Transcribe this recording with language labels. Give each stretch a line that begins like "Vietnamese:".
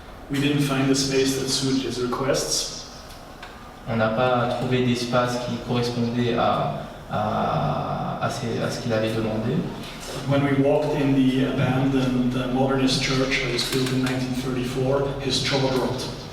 English: We didn't find the space that suited his requests.
French: On n'a pas trouvé d'espace qui correspondait à ce qu'il avait demandé.
English: When we walked in the abandoned modernist church that was built in 1934, his jaw dropped.